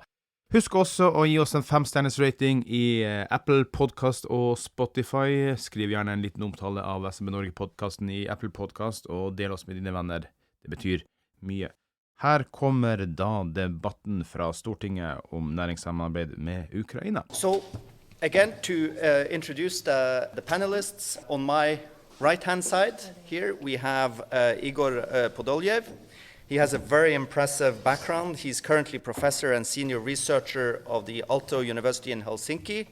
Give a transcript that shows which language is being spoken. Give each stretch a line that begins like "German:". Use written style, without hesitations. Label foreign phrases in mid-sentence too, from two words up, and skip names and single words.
Norwegian: Husk også å gi oss en 5-stjerners rating i Apple Podcast og Spotify. Skriv gjerne en liten omtale av SMB Norge Podcasten i Apple Podcast og del oss med dine venner. Det betyr mye. Her kommer da debatten fra Stortinget om næringssamarbeid med Ukraina.
English: So, again, to introduce the panelists, on my right-hand side here we have Igor Podoliev. He has a very impressive background. He's currently professor and senior researcher of the Aalto University in Helsinki.